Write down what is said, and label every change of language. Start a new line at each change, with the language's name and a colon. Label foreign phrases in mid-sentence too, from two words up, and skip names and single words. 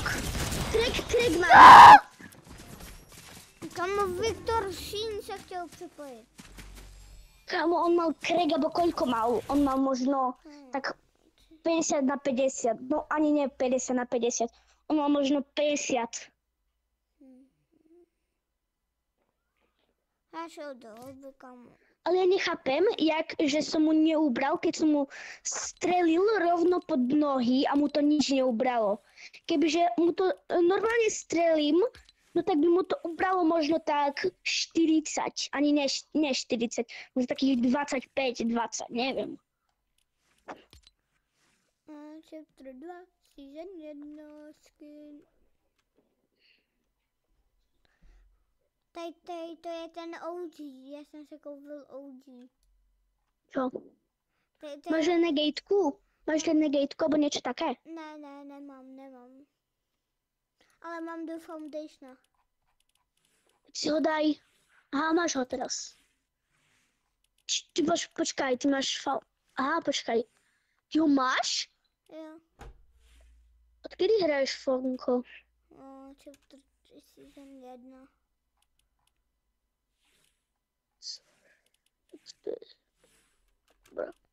Czech: Craig má. Kamo Viktor Šín se chtěl připojit. Kámo,
Slovak: on mal Craig, abo koľko mal? On mal možno tak 50/50. No ani nie 50/50. On mal možno 50.
Czech: Já šel do hlouby, kamo.
Slovak: Ale ja nechápem, že som mu neubral, keď som mu strelil rovno pod nohy a mu to nič neubralo. Kebyže mu to normálne strelím, no tak by mu to ubralo možno tak 40, ani ne 40, možno takých 25, 20, neviem.
English: Chapter 2, season 1, skin.
Czech: Tady to je ten OG, já jsem si koupil OG.
Slovak: Čo? Máš Renegadeku? Máš Renegadeku, alebo niečo také?
Czech: Ne, nemám. Ale mám do Foundationa.
Slovak: Si ho daj. Aha, máš ho teraz. Počkaj, ty máš Aha, počkaj. Ty ho máš? Jo. Odkedy hraješ Fonko?
English: Chapter 3, season 1.
Slovak: Bro.